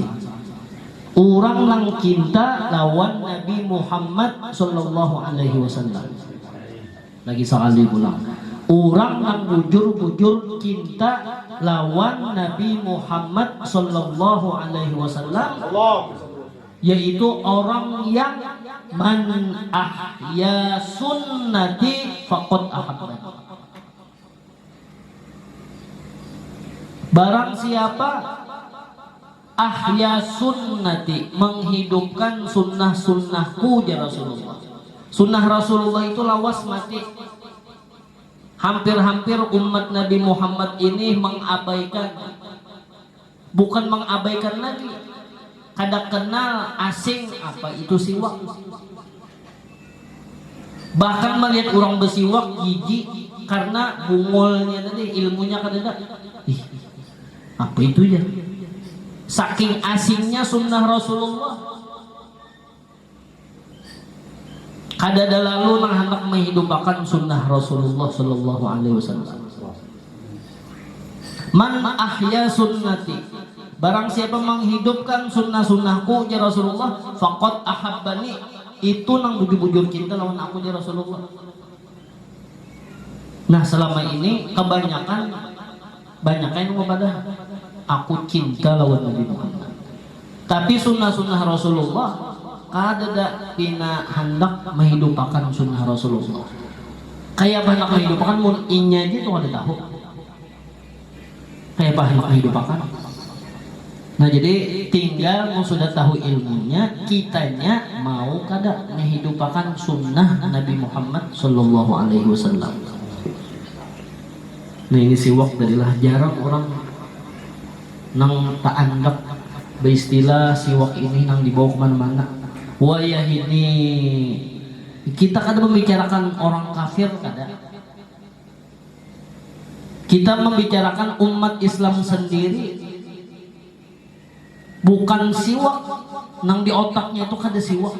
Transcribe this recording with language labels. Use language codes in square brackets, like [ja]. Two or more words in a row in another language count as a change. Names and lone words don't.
[bjn] Orang yang cinta lawan Nabi Muhammad SAW lagi sekali pulang. Orang yang bujur-bujur cinta lawan Nabi Muhammad SAW, yaitu orang yang [ar] من أحيا سنتي فقد أحبني. [bjn] Barang siapa [ar] أحيا سنتي, [bjn] menghidupkan sunnah-sunnahku, [ar] يا رسول الله. [bjn] Sunnah Rasulullah itu lawas mati. Hampir-hampir umat Nabi Muhammad ini mengabaikan, bukan mengabaikan lagi, kada kenal, asing apa itu siwak. Bahkan melihat orang bersiwak jijik, karena bungolnya tadi ilmunya kadang ih apa itu ya, saking asingnya sunnah Rasulullah. Kadada lalu nang hendak menghidupkan sunnah Rasulullah [ar] صلى الله عليه وسلم. من أحيا سنتي, [bjn] barang siapa menghidupkan sunnah-sunnahku [ar] يا رسول الله, فقد أحبني, [bjn] itu nang bujur-bujur cinta lawan aku [ar] يا رسول الله. [bjn] Nah selama ini kebanyakan kepada aku cinta lawan Nabi Muhammad, tapi sunnah-sunnah Rasulullah kadada pina hendak menghidupkan sunnah Rasulullah. Kayak banyak menghidupkan mun inya aja tuh ada tahu kayak banyak menghidupkan. Nah jadi tinggal mau sudah tahu ilmunya, kitanya mau kada menghidupkan sunnah Nabi Muhammad [ar] صلى الله عليه وسلم. [bjn] Nah ini siwak darilah jarang orang nang tak andak beristilah siwak ini nang dibawa kemana-mana. Wayah ini kita kadang membicarakan orang kafir, kada kita membicarakan umat Islam sendiri, bukan siwak nang di otaknya itu kada siwak.